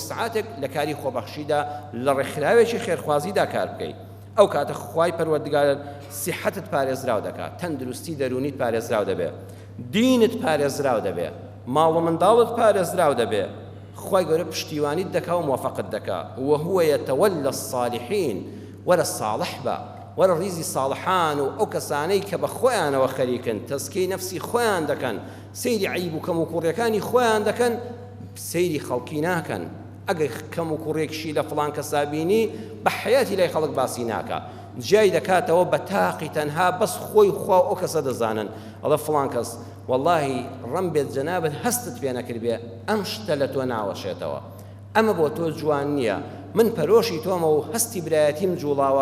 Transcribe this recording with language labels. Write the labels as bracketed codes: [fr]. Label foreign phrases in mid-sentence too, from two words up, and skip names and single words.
[ckb] سعاتێک لە کاری خۆبەخشیدا لە ڕێکخراوێکی خێرخوازیدا کار بکەیت ئەو کاتە خوای پەروەردگار سیحەتت پارێزراو دەکات تەندروستی دەرونیت پارێزراو دەبێت دینت پارێزراو دەبێت ماڵ و منداڵت پارێزراو دەبێت خوای گەورە پشتیوانیت دەکا و موافقت دەکا [ar] وهو يتولى الصالحين [ckb] وەرە ساڵح بە وەرە ڕیزی ساڵحان و ئەو کەسانەی کە بە خۆیانەوە خەریکن تەزکیەی نەفسی خۆیان دەکەن سەیری عیب و کەم و کوڕیەکانی خۆیان دەکەن سەیری خەڵکی ناکەن ئەگەر کەم و کوڕێکشی لە فڵان کەسا بینی بە حەیاتی لای خەڵک باسی ناکە جای دەکاتەوە بە تاقی تەنها بەس خۆی خوا ئەو کەسە دەزانن ئەڵە فڵان کەس واللهی ڕەم بێت جەنابەت هەستت پێ نەکردبێ ئەم شتە لە تۆ ناوەشێتەوە ئەمە بۆ تۆ جوان نییە من پەرۆشی تۆمە و هەستی برایەتیم جوڵاوە